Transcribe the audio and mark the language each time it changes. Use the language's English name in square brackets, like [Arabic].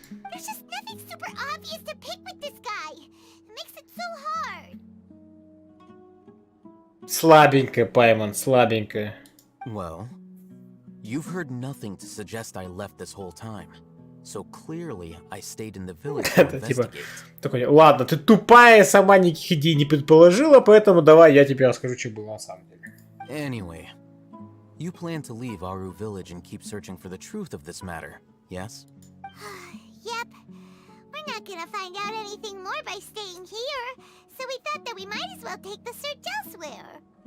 [English] There's just nothing super obvious to pick with this guy. It makes it so hard. [Russian] Слабенько, Паймон, слабенько. [English] Well, you've heard nothing to suggest I left this whole time. So clearly, I stayed in the village to [Russian] Это типа [English] investigate. [Russian] такой, ладно, ты тупая, сама никаких идей не предположила, поэтому давай я тебе расскажу, что было на самом деле. [English] Anyway, you plan to leave Aru village and keep searching for the truth of this matter, yes? Yep. We're not gonna find out anything more by staying here, so we thought that we might as well take the search elsewhere.